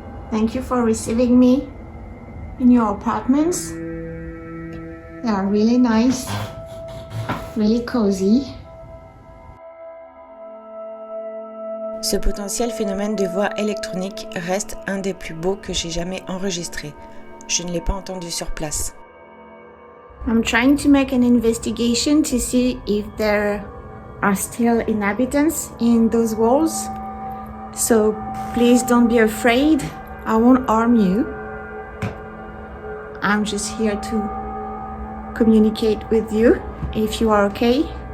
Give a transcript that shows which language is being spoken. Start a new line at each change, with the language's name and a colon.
English: Thank you for receiving me in your apartments. They are really nice, really cozy.
French: Ce potentiel phénomène de voix électronique reste un des plus beaux que j'ai jamais enregistré. je ne l'ai pas entendu sur place.
English: I'm trying to make an investigation to see if there are still inhabitants in those walls. So please don't be afraid. I won't harm you. I'm just here to communicate with you if you are okay.